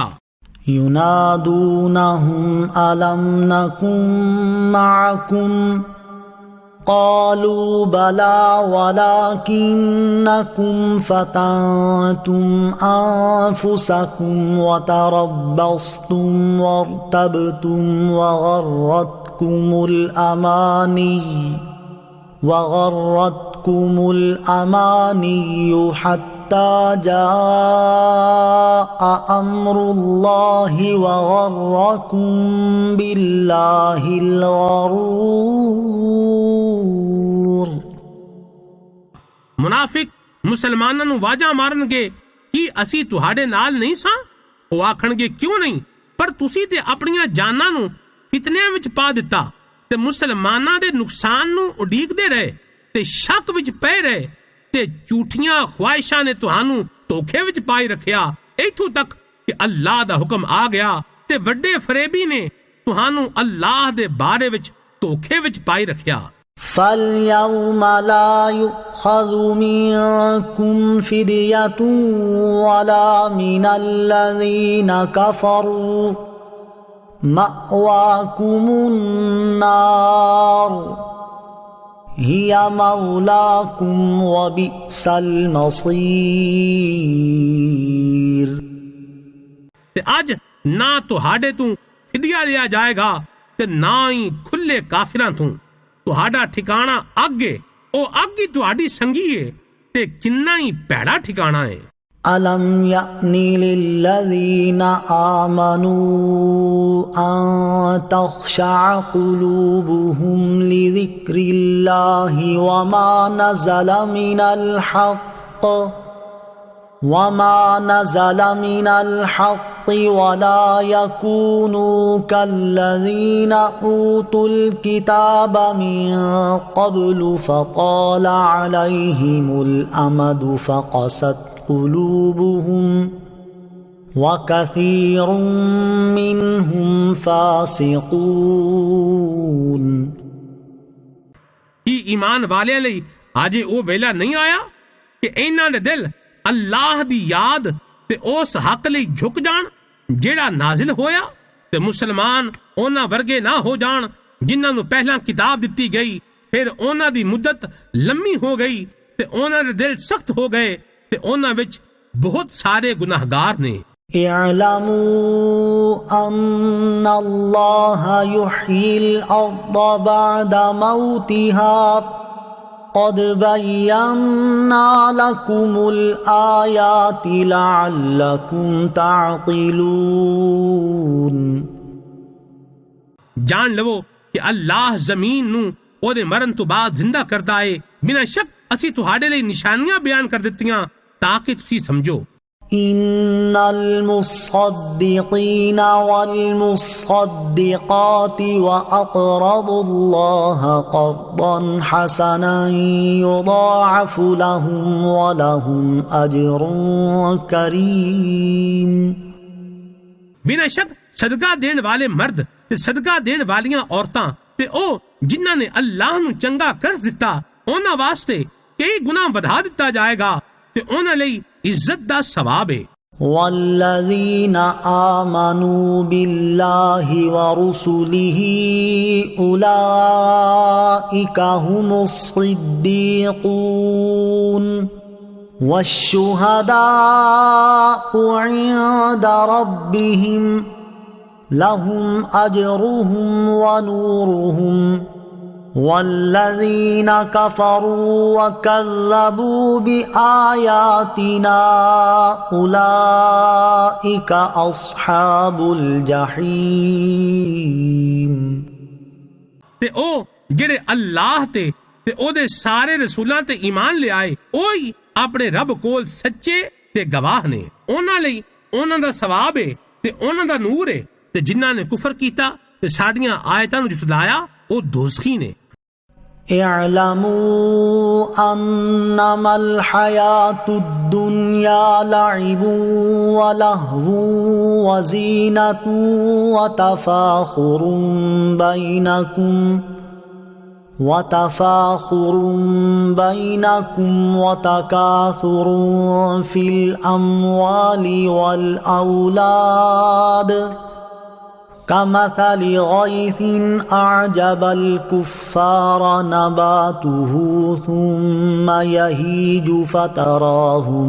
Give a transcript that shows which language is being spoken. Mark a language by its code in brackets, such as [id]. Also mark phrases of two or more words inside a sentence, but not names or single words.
[ar] ينادونهم ألم نكن معكم قالوا بلى ولكنكم فتنتم أنفسكم وتربصتم وارتبتم وغرتكم الأماني حتى حتى جاء أمر الله وغركم بالله الغرور۔ [pa] منافق مسلمانوں ਨੂੰ ਵਾਜਾ ਮਾਰਨਗੇ ਕਿ ਅਸੀਂ ਤੁਹਾਡੇ ਨਾਲ ਨਹੀਂ ਸਾਂ। ਉਹ ਆਖਣਗੇ ਕਿਉਂ ਨਹੀਂ, ਪਰ ਤੁਸੀਂ ਤੇ ਆਪਣੀਆਂ ਜਾਨਾਂ ਨੂੰ ਫਿਤਨਿਆਂ ਵਿੱਚ ਪਾ ਦਿੱਤਾ ਤੇ ਮੁਸਲਮਾਨਾਂ ਦੇ ਨੁਕਸਾਨ ਨੂੰ ਉਡੀਕਦੇ ਰਹੇ ਤੇ ਸ਼ੱਕ ਵਿੱਚ ਪਏ ਰਹੇ ਤੇ ਝੂਠੀਆਂ ਖਵਾਇਸ਼ਾਂ ਨੇ ਤੁਹਾਨੂੰ ਧੋਖੇ ਵਿੱਚ ਪਾਈ ਰੱਖਿਆ, ਇੱਥੋਂ ਤੱਕ ਕਿ ਅੱਲਾਹ ਦਾ ਹੁਕਮ ਆ ਗਿਆ ਤੇ ਵੱਡੇ ਫਰੇਬੀ ਨੇ ਤੁਹਾਨੂੰ ਅੱਲਾਹ ਦੇ ਬਾਰੇ ਵਿੱਚ ਧੋਖੇ ਵਿੱਚ ਪਾਈ ਰੱਖਿਆ۔ [ar] فَالْيَوْمَ لَا يُؤْخَذُ مِنكُمْ فِدْيَةٌ وَلَا مِنَ الَّذِينَ كَفَرُوا مَأْوَاكُمُ النَّارُ هِيَ مَوْلَاكُمْ وَبِئْسَ الْمَصِيرُ۔ [pa] ਤੇ ਅੱਜ ਨਾ ਤੁਹਾਡੇ ਤੋਂ ਫਿਦਿਆ ਲਿਆ ਜਾਏਗਾ ਤੇ ਨਾ ਹੀ ਖੁੱਲੇ ਕਾਫਿਰਾਂ ਤੋਂ। ਤੁਹਾਡਾ ਠਿਕਾਣਾ ਅੱਗ ਏ, ਉਹ ਅੱਗ ਹੀ ਤੁਹਾਡੀ ਸੰਗੀ ਏ ਤੇ ਕਿੰਨਾ ਹੀ ਭੈੜਾ ਠਿਕਾਣਾ ਏ۔ [ar] أَلَمْ يَأْنِ لِلَّذِينَ آمَنُوا أَن تَخْشَعَ قُلُوبُهُمْ لِذِكْرِ اللَّهِ وَمَا نَزَلَ مِنَ الْحَقِّ وَلَا يَكُونُوا كَالَّذِينَ أُوتُوا الْكِتَابَ مِنْ قَبْلُ فَطَالَ عَلَيْهِمُ الْأَمَدُ فَقَسَتْ قُلُوبُهُمْ وَكَثِيرٌ مِّنْهُمْ فَاسِقُونَ۔ [pa] ਕੀ ایمان ਵਾਲਿਆਂ ਲਈ ਅਜੇ ਉਹ ਵੇਲਾ ਨਹੀਂ ਆਇਆ ਕਿ ਇਹਨਾਂ ਦੇ ਦਿਲ ਅੱਲਾਹ ਦੀ ਯਾਦ ਤੇ ਉਸ ਹੱਕ ਲਈ ਝੁਕ ਜਾਣ ਜਿਹੜਾ ਨਾਜ਼ਿਲ ਹੋਇਆ ਤੇ ਮੁਸਲਮਾਨ ਉਹਨਾਂ ਵਰਗੇ ਨਾ ਹੋ ਜਾਣ ਜਿਨ੍ਹਾਂ ਨੂੰ ਪਹਿਲਾਂ ਕਿਤਾਬ ਦਿੱਤੀ ਗਈ, ਫਿਰ ਉਹਨਾਂ ਦੀ ਮੁੱਦਤ ਲੰਮੀ ਹੋ ਗਈ ਤੇ ਉਹਨਾਂ ਦੇ ਦਿਲ ਸਖਤ ਹੋ ਗਏ ਤੇ ਉਹਨਾਂ ਵਿੱਚ ਬਹੁਤ ਸਾਰੇ ਗੁਨਾਹਗਾਰ ਨੇ۔ [ar] اعلموا أن الله يحيي الأرض بعد موتها قد بينا لكم الآيات لعلكم تعقلون۔ [pa] ਜਾਣ ਲਵੋ ਕਿ ਅੱਲਾਹ ਜ਼ਮੀਨ ਨੂੰ ਉਹਦੇ ਮਰਨ ਤੋਂ ਬਾਅਦ ਜ਼ਿੰਦਾ ਕਰਦਾ ਏ। ਬਿਨਾਂ ਸ਼ੱਕ ਅਸੀਂ ਤੁਹਾਡੇ ਲਈ ਨਿਸ਼ਾਨੀਆਂ ਬਿਆਨ ਕਰ ਦਿੱਤੀਆਂ ਤਾਂ ਕਿ ਤੁਸੀਂ ਸਮਝੋ۔ [ar] إن المصدقين والمصدقات وأقرضوا الله قرضا حسنا يضاعف لهم ولهم أجر كريم۔ [pa] ਬਿਨਾਂ ਸ਼ੱਕ ਸਦਕਾ ਦੇਣ ਵਾਲੇ ਮਰਦ ਤੇ ਸਦਕਾ ਦੇਣ ਵਾਲੀਆਂ ਔਰਤਾਂ ਤੇ ਉਹ ਜਿਨ੍ਹਾਂ ਨੇ ਅੱਲਾਹ ਨੂੰ ਚੰਗਾ ਕਰਜ਼ ਦਿੱਤਾ, ਉਹਨਾਂ ਵਾਸਤੇ ਕਈ ਗੁਣਾ ਵਧਾ ਦਿੱਤਾ ਜਾਏਗਾ ਤੇ ਉਹਨਾਂ ਲਈ عزت دا ثواب ہے۔ [ar] والذین آمنوا باللہ ورسلہ اولئک هم الصدیقون والشہداء عند ربهم لهم اجرهم ونورهم والذین کفروا وکذبوا بآیاتنا اولئک اصحاب الجحیم۔ [pa] تے او جڑے اللہ تے او دے سارے رسولاں تے ایمان لے آئے اوہی اپنے رب کول سچے تے گواہ نے، انہاں لئی انہاں دا ثواب ہے تے انہاں دا نور ہے تے جنہاں نے کفر کیتا تے ساڈیاں آیتاں نوں جھٹلایا او دوزخی نے۔ [ar] اعلموا انما الحیاة الدنیا لعب ولہو وزینۃ وتفاخر بینکم وتکاثر فی الاموال والاولاد كمثل غيث أعجب الكفار نباته ثم يهيج فتراه